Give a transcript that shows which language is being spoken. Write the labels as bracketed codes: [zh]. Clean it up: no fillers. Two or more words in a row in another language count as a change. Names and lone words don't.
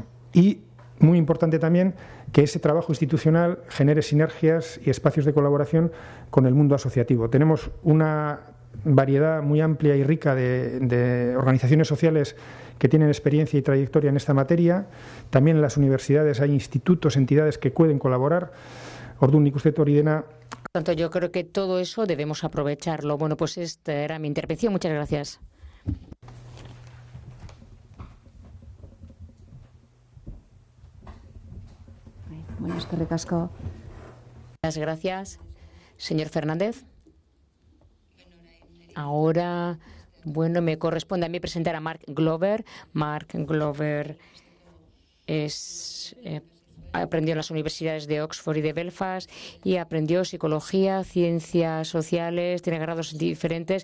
[es] Y muy importante también que ese trabajo institucional genere sinergias y espacios de colaboración con el mundo asociativo. Tenemos una variedad muy amplia y rica de organizaciones sociales que tienen experiencia y trayectoria en esta materia. También en las universidades hay institutos, entidades que pueden colaborar. [eu] Orduan, nik uste hori dena. [es] Por tanto, yo creo que todo eso debemos aprovecharlo. Bueno, pues esta era mi intervención. Muchas gracias. [eu] Bueno, eskerrik asko. [es] Muchas gracias, señor Fernández. Ahora, bueno, me corresponde a mí presentar a Mark Glover. Mark Glover aprendió en las universidades de Oxford y de Belfast y aprendió psicología, ciencias sociales, tiene grados diferentes.